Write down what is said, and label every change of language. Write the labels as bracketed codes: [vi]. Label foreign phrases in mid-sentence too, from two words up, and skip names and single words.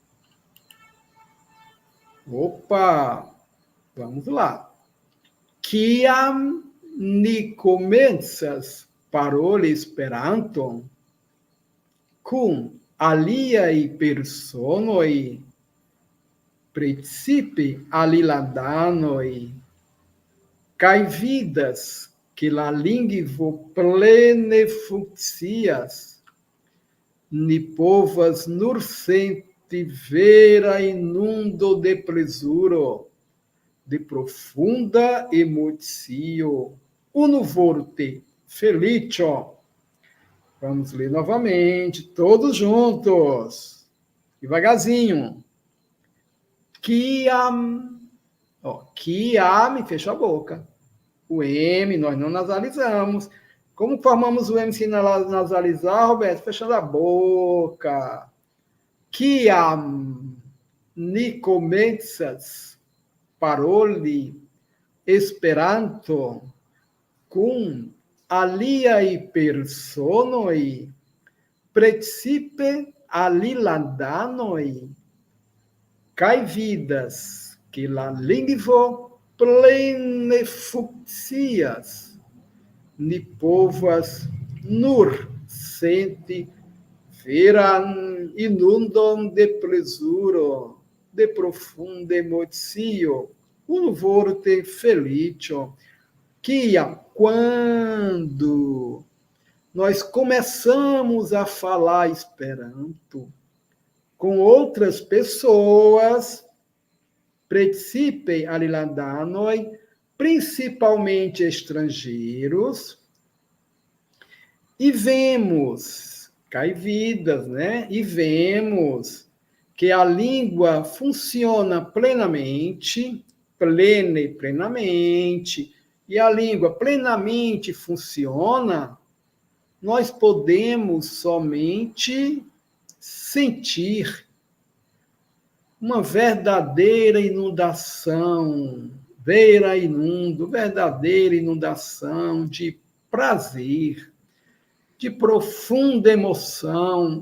[pt] Opa, vamos lá. [eo] Kiam ni komencas paroli Esperanton kun aliaj personoj, precipe alilandanoj, kaj vidas que la lingvo plene funkcias, ni povas nur senti vera inundo de plezuro, de profunda emocio, unu vorte, felicio. [pt] Vamos ler novamente, todos juntos, devagarzinho. [eo] Kiam, kiam, [pt] fecha a boca. O M, nós não nasalizamos. Como formamos o M sem nasalizar, Roberto? Fechando a boca. [eo] Kiam ni komencas paroli Esperanto kun aliaj personoj, precipe alilandanoj, kaj vidas que la lingvo plene funkcias, ni povas nur senti veran inundon de plezuro, de profunda emocio, unu vorte felicio. Kiam, [pt] quando nós começamos a falar Esperanto com outras pessoas, [eo] precipe alilandanoj, [pt] principalmente estrangeiros, e vemos, [eo] cai vidas, [pt] né? E vemos que a língua funciona plenamente, plenamente, e a língua plenamente funciona, nós podemos somente sentir uma verdadeira inundação, verdadeira inundação de prazer, de profunda emoção.